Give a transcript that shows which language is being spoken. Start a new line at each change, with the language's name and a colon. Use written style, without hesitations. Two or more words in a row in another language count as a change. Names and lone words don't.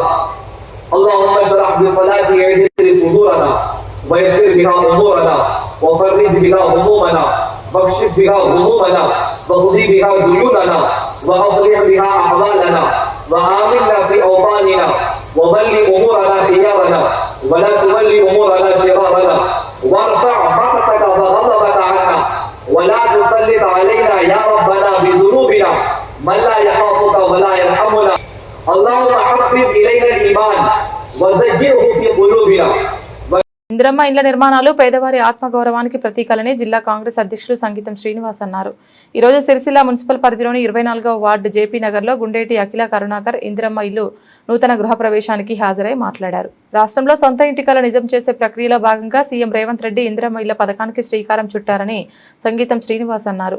Arabic: اللهم اشرح بصلاتي عدل صدورنا ويسر بها امورنا وفرج بها همومنا واكشف بها همومنا واقضي بها ديوننا واصلح بها احوالنا وآمنا في اوطاننا وولي امورنا خيارنا ولا تولي امورنا شرارنا وارفع بغتك وغضبك عنا ولا تسلط علينا يا ربنا بذنوبنا من لا يخافك ولا يرحمنا. اللهم حبب الينا الايمان وزينه في قلوبنا.
Telugu: ఇందిరమ్మ ఇండ్ల నిర్మాణాలు పేదవారి ఆత్మగౌరవానికి ప్రతీకలని జిల్లా కాంగ్రెస్ అధ్యక్షులు సంగీతం శ్రీనివాస్ అన్నారు. ఈ రోజు సిరిసిల్ల మున్సిపల్ పరిధిలోని 24వ వార్డు జేపీ నగర్ లో గుండేటి అఖిల కరుణాకర్ ఇందిరమ్మ ఇల్లు నూతన గృహ ప్రవేశానికి హాజరై మాట్లాడారు. రాష్ట్రంలో సొంత ఇంటి కల నిజం చేసే ప్రక్రియలో భాగంగా సీఎం రేవంత్ రెడ్డి ఇందిరమ్మ ఇళ్ల పథకానికి శ్రీకారం చుట్టారని సంగీతం శ్రీనివాస్ అన్నారు.